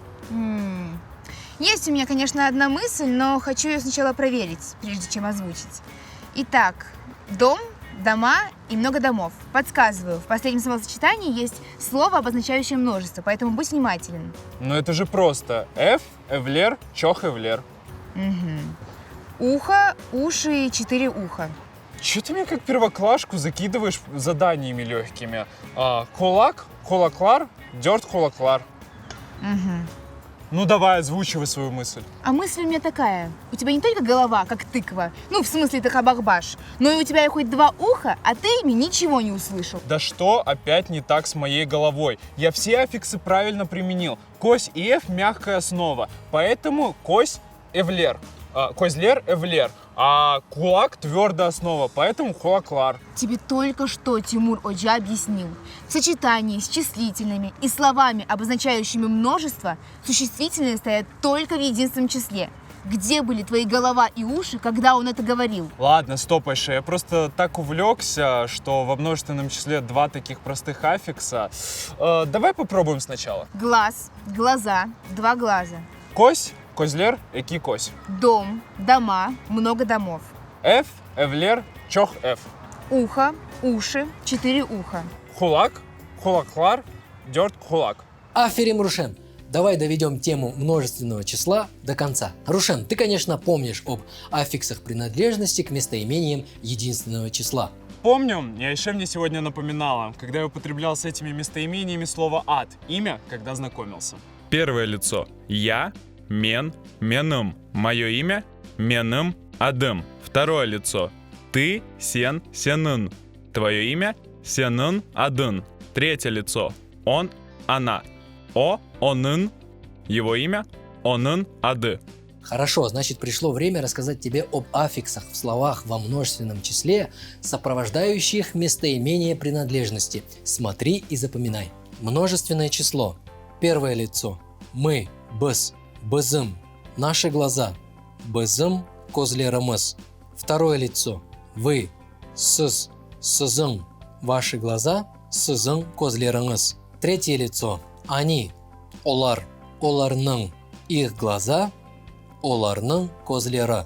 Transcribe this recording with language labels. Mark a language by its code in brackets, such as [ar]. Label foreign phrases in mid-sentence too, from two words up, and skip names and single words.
[ru] Есть у меня, конечно, одна мысль, но хочу ее сначала проверить, прежде чем озвучить. Итак, дом, дома и много домов. Подсказываю, в последнем словосочетании есть слово, обозначающее множество, поэтому будь внимателен. Но это же просто. [crh] Эвлер, чох, эвлер. [ru] Ухо, уши и 4 уха. Че ты мне как первоклашку закидываешь заданиями легкими? [crh] Кулак, кулаклар, дёрт, кулаклар. [ru] Ну давай, озвучивай свою мысль. А мысль у меня такая. У тебя не только голова, как тыква, ну, в смысле ты хабахбаш, но и у тебя и хоть 2 уха, а ты ими ничего не услышал. Да что опять не так с моей головой? Я все аффиксы правильно применил. Кось и эф – мягкая основа, поэтому [crh] кось – эвлер. Козлер – эвлер, [ru] а кулак – твердая основа, поэтому кулаклар. Тебе только что Тимур Оджа объяснил. В сочетании с числительными и словами, обозначающими множество, существительные стоят только в единственном числе. Где были твои голова и уши, когда он это говорил? Ладно, стоп, Айша, я просто так увлекся, что во множественном числе 2 таких простых аффикса. Давай попробуем сначала. Глаз, глаза, 2 глаза. Кось, козлер, эки кось. Дом, дома, много домов. [crh] Эф, эвлер, чох, эф. [ru] Ухо, уши, 4 уха. [crh] Кулак, кулаклар, дёрт кулак. Аферим, Рушен! [ru] Давай доведем тему множественного числа до конца. Рушен, ты, конечно, помнишь об аффиксах принадлежности к местоимениям единственного числа. Помню, я еще мне сегодня напоминала, когда я употреблял с этими местоимениями слово «ад», имя, когда знакомился. Первое лицо – я, [crh] мен, меным. [ru] Мое имя – [crh] меным, адым. [ru] Второе лицо – ты, [crh] сен, сенын. [ru] Твое имя – [crh] сенын, адын. [ru] Третье лицо – он, она. [crh] О, онын. [ru] Его имя – [crh] онын, ады. [ru] Хорошо, значит, пришло время рассказать тебе об аффиксах в словах во множественном числе, сопровождающих местоимение принадлежности. Смотри и запоминай. Множественное число. Первое лицо. Мы, [crh] быз, бызым. [ru] Наши глаза. [crh] Бызым, козлерымыз. [ru] Второе лицо. Вы, [crh] сыз, сызың. [ru] Ваши глаза. [crh] Сызың, козлерыңыз. [ru] Третье лицо. Они, [crh] олар, оларның. [ru] Их глаза. [crh] Оларның козлері.